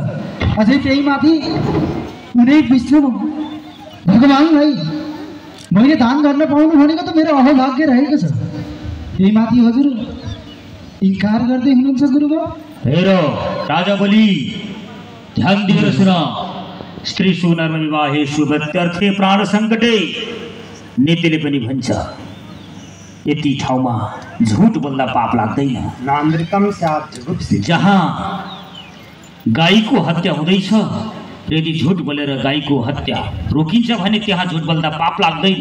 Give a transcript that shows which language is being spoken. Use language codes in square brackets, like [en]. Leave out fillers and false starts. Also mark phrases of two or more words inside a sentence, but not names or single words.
[ne] अझै त्यही माथि उनी विष्णु भगवान्लाई मैले दान गर्न पाउनु भनेको त मेरो अहोभाग्य रहेको छ। त्यही माथि हजुर इन्कार गर्दै हुनुहुन्छ गुरुवर। हेर राजा बलि, ध्यान दिएर सुन। [sa] स्त्री सुनर्म विवाहे शुभत्यर्थे प्राण सङ्कटे। [ne] नीतिले पनि भन्छ यति ठाउँमा झुट बोल्दा पाप लाग्दैन। [sa] नामृतम स्यात् जुगुप्सित। [ne] जहाँ गाईको हत्या हुँदैछ, यदि झुट बोलेर गाईको हत्या रोकिन्छ भने त्यहाँ झुट बोल्दा पाप लाग्दैन।